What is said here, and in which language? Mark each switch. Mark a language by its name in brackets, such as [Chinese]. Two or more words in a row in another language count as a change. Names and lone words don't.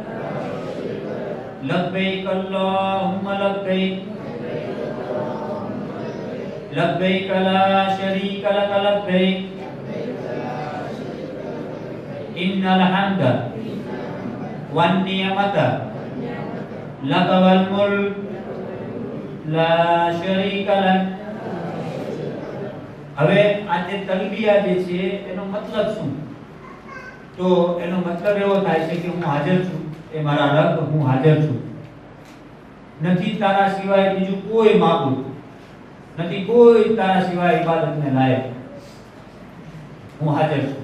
[Arabic] لبيك اللهم لبيك لبيك لا شريك لك لبيك إن الحمد والنعمة لك والملك لا شريك لك. [Gujarati] હવે આ જે તલબિયા જે છે એનો મતલબ શું? તો એનો મતલબ એવો થાય છે કે હું હાજર છું, એ મારા રબ હું હાજર છું, નથી તારા સિવાય બીજું કોઈ માબૂદ, નથી કોઈ તારા સિવાય ઇબાદતને લાયક, હું હાજર છું.